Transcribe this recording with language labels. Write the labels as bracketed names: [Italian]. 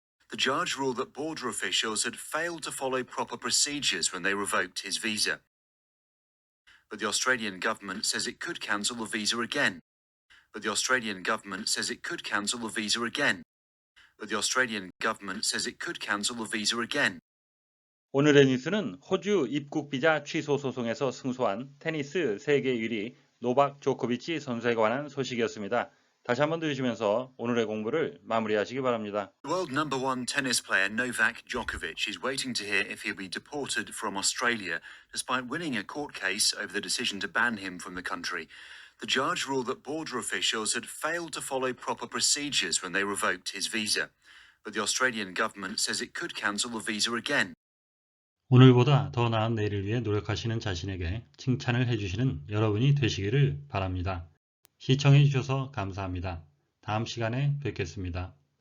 [English] The judge ruled that border officials had failed to follow proper procedures when they revoked his visa. But the Australian government says it could cancel the visa again. But the Australian government says it could cancel the visa again. But the Australian government says it could cancel the visa again. [Korean] 오늘의 뉴스는 호주 입국 비자 취소 소송에서 승소한 테니스 세계 1위 노박 조코비치 선수에 관한 소식이었습니다. 다시 한번 들으시면서 오늘의 공부를 마무리하시기 바랍니다. [English] The world number one tennis player Novak Djokovic is waiting to hear if he'll be deported from Australia despite winning a court case over the decision to ban him from the country. The judge ruled that border officials had failed to follow proper procedures when they revoked his visa. But the Australian government says it could cancel the visa again. [Korean] 오늘보다 더 나은 내일을 위해 노력하시는 자신에게 칭찬을 해주시는 여러분이 되시기를 바랍니다. 시청해 주셔서 감사합니다. 다음 시간에 뵙겠습니다.